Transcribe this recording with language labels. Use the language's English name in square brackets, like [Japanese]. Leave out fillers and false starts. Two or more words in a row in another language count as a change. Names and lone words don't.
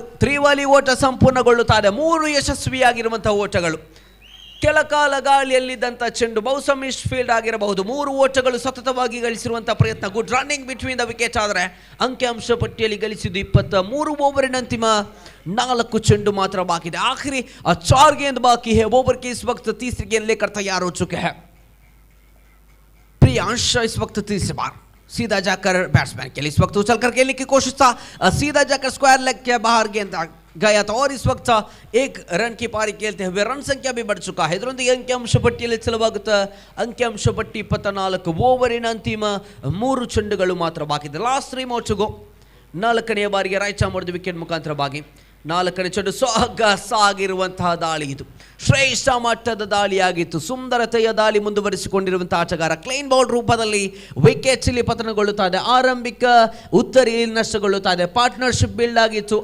[Kannada] ತ್ರಿವಲಿ ಓಟ ಸಂಪೂರ್ಣಗೊಳ್ಳುತ್ತಾರೆ. 3 ಯಶಸ್ವಿಯಾಗಿರುವಂತಹ ಓಟಗಳು. ಕೆಲಕಾಲ ಗಾಳಿಯಲ್ಲಿದ್ದಂಥ ಚೆಂಡು ಬಹುಶಃ [English] miss field [Kannada] ಆಗಿರಬಹುದು. 3 ಓಟಗಳು ಸತತವಾಗಿ ಗಳಿಸಿರುವಂತಹ ಪ್ರಯತ್ನ. [English] good running between the wicket. [Kannada] ಆದರೆ ಅಂಕಿಅಂಶ ಪಟ್ಟಿಯಲ್ಲಿ ಗಳಿಸಿದ್ದು 23 ಓವರಿನ ಅಂತಿಮ 4 ಚೆಂಡು ಮಾತ್ರ ಬಾಕಿ ಇದೆ. [Hindi] ಆಖರಿ 4 गेंद बाकी है. ओवर के इस वक्त तीसरी गेंद लेकर तैयार हो चुके हैं प्रियांश. इस वक्त तीसरी बार सीधा जाकर बैट्समैन के लिए इस वक्त उछल कर खेलने की कोशिश था, सीधा जाकर स्क्वायर लेग के बाहर गेंद गया था और इस वक्त 1 रन की पारी खेलते हुए रन संख्या भी बढ़ चुका है. [Kannada] ಇದರೊಂದಿಗೆ ಅಂಕಿಅಂಶ ಪಟ್ಟಿಯಲ್ಲಿ ಹೆಚ್ಚಳವಾಗುತ್ತೆ. ಅಂಕಿಅಂಶ ಪಟ್ಟಿ 24. ಓವರಿನ ಅಂತಿಮ 3 ಚೆಂಡುಗಳು ಮಾತ್ರ ಬಾಕಿ ಇದೆ. [English] last 3 more to go. [Kannada] 4ನೇ ಬಾರಿಗೆ [English] right arm off the wicket [Kannada] ಮುಖಾಂತರವಾಗಿ 4ನೇ ಚೆಂಡು ಸಾಗಿರುವಂತಹ ದಾಳಿ. ಇದು ಶ್ರೇಷ್ಠ ಮಟ್ಟದ ದಾಳಿಯಾಗಿತ್ತು. ಸುಂದರತೆಯ ದಾಳಿ ಮುಂದುವರಿಸಿಕೊಂಡಿರುವಂತಹ ಆಟಗಾರ [English] clean bowl [Kannada] ರೂಪದಲ್ಲಿ ವಿಕೆಟ್ ಇಲ್ಲಿ ಪತನಗೊಳ್ಳುತ್ತಾ ಇದೆ. ಆರಂಭಿಕ ಉತ್ತರಿ ನಷ್ಟಗೊಳ್ಳುತ್ತಾ ಇದೆ. [English] partnership build [Kannada] ಆಗಿತ್ತು.